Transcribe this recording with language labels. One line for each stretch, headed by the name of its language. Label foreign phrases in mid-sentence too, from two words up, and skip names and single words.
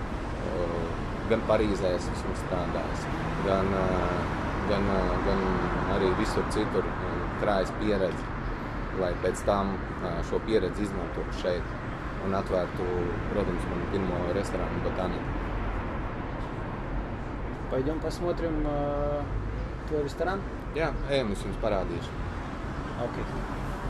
Latvian: Gan Parīzē esmu strādājis, gan arī visur citur krājis pieredzi, lai pēc tam šo pieredzi izmantotu šeit un atvērtu, protams, manu pirmo restorānu Botanika.
Russian: Пойдем посмотрим твой ресторан?
Latvian: Jā, ejam, es jums parādīšu. Okay.